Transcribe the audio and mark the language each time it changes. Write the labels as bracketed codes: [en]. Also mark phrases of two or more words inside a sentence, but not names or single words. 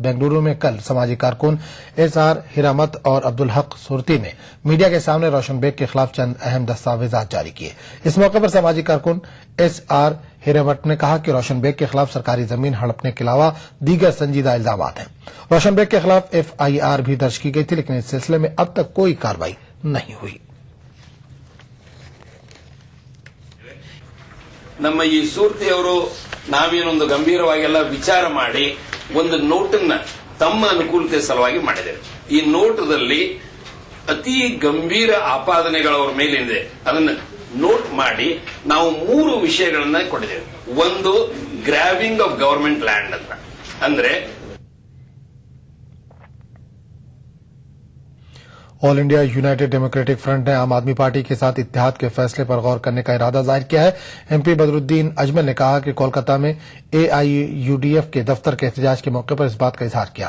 [ur] بینگلورو میں کل سماجی کارکن SR ہیرامت اور عبدالحق سورتی نے میڈیا کے سامنے روشن بیگ کے خلاف چند اہم دستاویزات جاری کیے. اس موقع پر سماجی کارکن SR ہیرامت نے کہا کہ روشن بیگ کے خلاف سرکاری زمین ہڑپنے کے علاوہ دیگر سنجیدہ الزام ہیں. روشن بیگ کے خلاف FIR بھی درج کی گئی تھی، لیکن اس سلسلے میں اب تک کوئی کارروائی نہیں ہوئی. [kn] ನಮ್ಮ ಈ ಸೂರ್ತಿಯವರು ನಾವೇನೊಂದು ಗಂಭೀರವಾಗೆಲ್ಲ ವಿಚಾರ ಮಾಡಿ ಒಂದು ನೋಟನ್ನ ತಮ್ಮ ಅನುಕೂಲತೆ ಸಲುವಾಗಿ ಮಾಡಿದ್ದೇವೆ. ಈ ನೋಟದಲ್ಲಿ ಅತಿ ಗಂಭೀರ ಆಪಾದನೆಗಳು ಅವರ ಮೇಲಿದೆ. ಅದನ್ನ ನೋಟ್ ಮಾಡಿ ನಾವು 3 ವಿಷಯಗಳನ್ನ ಕೊಟ್ಟಿದ್ದೇವೆ. ಒಂದು, [en] grabbing of government land [kn] ಅಂತ, ಅಂದ್ರೆ [ur] آل انڈیا یونائیٹڈ ڈیموکریٹک فرنٹ نے عام آدمی پارٹی کے ساتھ اتحاد کے فیصلے پر غور کرنے کا ارادہ ظاہر کیا ہے. MP بدرالدین اجمل نے کہا کہ کولکاتا میں AIUDF کے دفتر کے احتجاج کے موقع پر اس بات کا اظہار کیا.